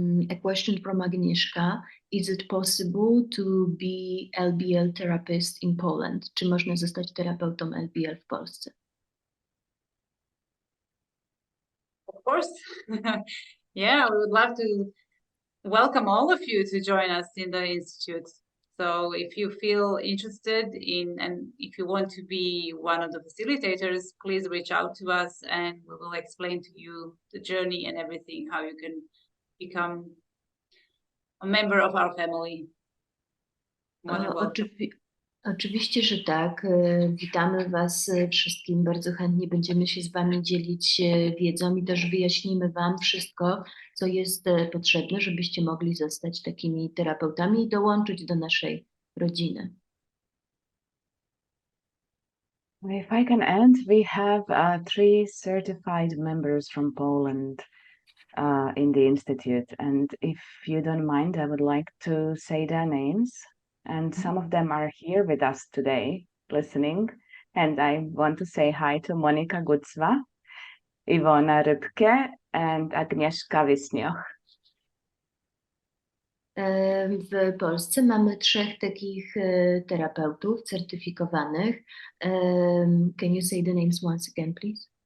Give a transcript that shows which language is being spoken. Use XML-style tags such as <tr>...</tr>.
<en>A question from Agnieszka. Is it possible to be LBL therapist in Poland?</en> <pl>Czy można zostać terapeutą LBL w Polsce?</pl> <en>Of course. Yeah, we would love to welcome all of you to join us in the Institute. So if you feel interested in, and if you want to be one of the facilitators, please reach out to us and we will explain to you the journey and everything, how you can become a member of our family. More than welcome.</en> <pl>Oczywiście, że tak. Witamy Was wszystkim. Bardzo chętnie będziemy się z Wami dzielić wiedzą i też wyjaśnimy Wam wszystko, co jest potrzebne, żebyście mogli zostać takimi terapeutami i dołączyć do naszej rodziny.</pl> <en>If I can add, we have 3 certified members from Poland in the Institute. And if you don't mind, I would like to say their names. And some of them are here with us today, listening. And I want to say hi to Monika Gucwa, Iwona Rybke, and Agnieszka Wisnioch.</en> <pl>W Polsce mamy 3 takich terapeutów certyfikowanych.</pl> <en>Can you say the names once again, please?</en>